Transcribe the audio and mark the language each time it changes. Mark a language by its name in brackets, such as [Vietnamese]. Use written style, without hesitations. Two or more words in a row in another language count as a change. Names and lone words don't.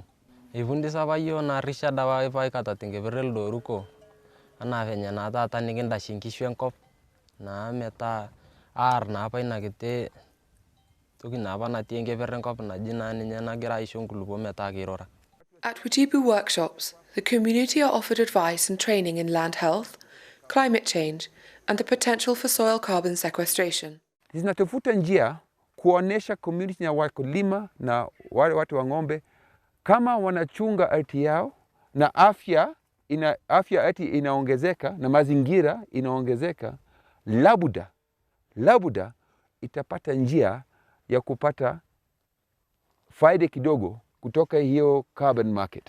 [Masai] Eifundisa apa yiok naa rishada apa aikata tenkipirta elde oruko anaa venye naa taata nikindashie nkishu enkop naa metaa aarr naa apa ina kiti toki naa apa natii enkipirta enkop naji naa ninye nagira aisho nkulupuo metaa kirura. [English] At Wajibu workshops, the community are offered advice and training in land health, climate change, and the potential for soil carbon sequestration. [Swahili] Zinatafuta njia kuonesha community na wakulima na wale watu wa ng'ombe kama wanachunga ardhi yao na afya ardhi inaongezeka na mazingira inaongezeka, labuda itapata njia ya kupata faida kidogo kutoka hiyo [English] carbon market.